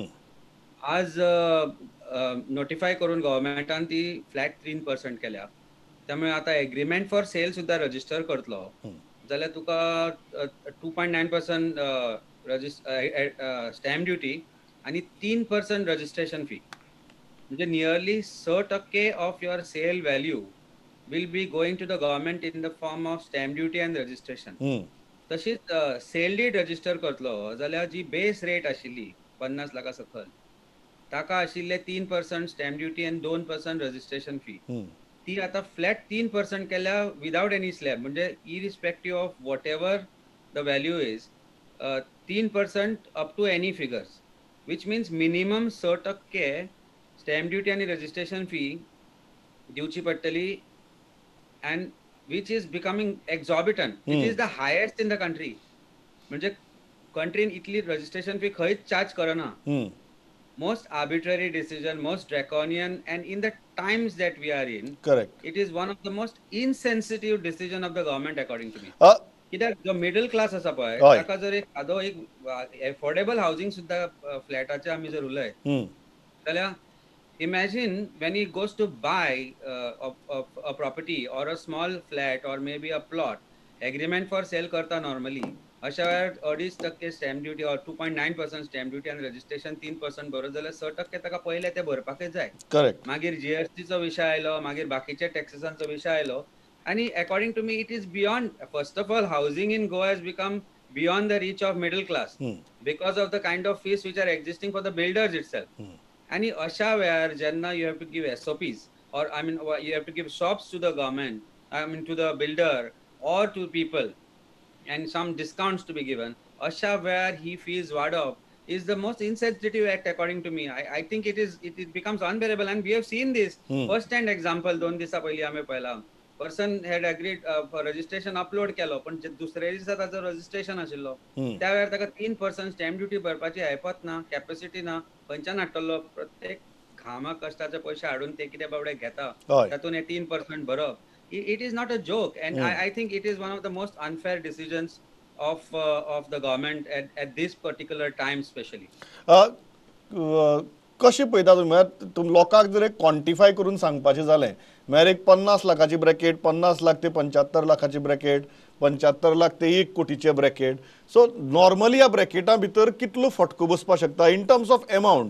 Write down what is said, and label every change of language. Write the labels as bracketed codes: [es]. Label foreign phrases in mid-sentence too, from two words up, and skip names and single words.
[kok] आज नोटिफाय करून गव्हर्मेंटान ती फ्लॅट 3% केल्या. त्यामुळे आता [en] agreement for sale [kok] सुद्धा रजिस्टर करतलो जाल्यार तुका [en] 2.9% stamp duty आणि 3% registration fee, म्हणजे nearly 6% of your sale value will be going to the government in the form of stamp duty and registration. [kok] तशीच सेल डीड रजिस्टर करतलो जाल्यार जी बेस रेट आशिल्ली 50 लाखा सकल ताका आशिल्ले [en] 3% stamp duty आनी 2% registration fee, [kok] ती आता फ्लॅट 3% केल्या [en] without any slab, म्हणजे irrespective of what ever the value is 3% up to any figures, which means minimum 6% stamp duty आणि registration fee [kok] दिवची पडटली, [en] and which is becoming exorbitant. it is the highest in the country. [kok] म्हणजे कंट्रीन इतली [en] registration fee [kok] खंयच चार्ज करना. [en] Most arbitrary decision, most draconian, and in the times that we are in, Correct. it is one of the most insensitive decision of the government according to me. [kok] कित्याक जो मिडल क्लास आसा पळय ताका जर एक [en] affordable housing [kok] सुद्धा फ्लॅटाचे आमी जर उलयत जाल्यार [en] imagine when he goes to buy a property or a small flat or maybe a plot, agreement for sale [kok] करता normally अशा वेळार [en] 2.5% stamp duty [kok] और [en] 2.9% stamp duty [kok] आणि रजिस्ट्रेशन 3% भरत जाल्यार 6% ताका पयले ते भरपाकच जाय. [en] करेक्ट. [kok] मागीर जीएसटीचो विशय आयलो, मागीर बाकीचे टॅक्सेसांचो विशय आयलो, आणि [en] according to me it is beyond. first of all, housing in Goa has become beyond the reach of middle class because of the kind of fees which are existing for the builders itself. [kok] आणि अशा वेळार जेन्ना [en] you have to give SOPs or I mean you have to give shops to the government, I mean to the builder or to people, and some discounts to be given, asha where he fees वाडप is the most insensitive act according to me. I think it becomes unbearable, and we have seen this first hand example. [kok] 2 दिवसा पयली आम्ही पहिला [en] person had agreed for registration upload [kok] केलो, पण दुसऱ्या दिसा ताचो रजिस्ट्रेशन आशिल्लो त्या वेळार ताका 3% स्टॅम्प ड्युटी भरपाची हैपत ना, कॅपॅसिटी ना, खंयच्यान हाडटलो. प्रत्येक घामा कष्टाचे पैसे हाडून ते कितें बाबडे घेता तातून हे 3% भरप. [en] It is not a joke, and I think it is one of the most unfair decisions of the government at this particular time especially. [kok] कशें पळयता तुमी? म्हळ्यार तुम लोकांक जर एक क्वॉन्टिफाय करून सांगपाचें जालें म्हळ्यार एक 50 लाखाची ब्रॅकेट, 50 लाख ते 75 लाखाची ब्रॅकेट, 75 लाख ते 1 कोटीचे ब्रॅकेट. [en] so normally [kok] ह्या ब्रॅकेटा भितर कितलो फटको बसपाक शकता [en] in terms of amount?